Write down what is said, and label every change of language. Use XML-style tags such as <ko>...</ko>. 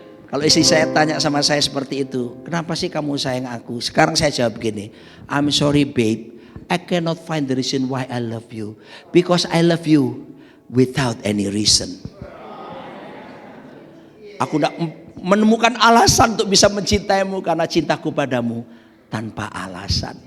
<id>Kalau istri saya tanya sama saya seperti itu, kenapa sih kamu sayang aku? Sekarang saya jawab begini,</id> <en>I'm sorry babe, I cannot find the reason why I love you, because I love you without any reason.</en> <id>Aku tidak menemukan alasan untuk bisa mencintaimu karena cintaku padamu tanpa alasan.</id>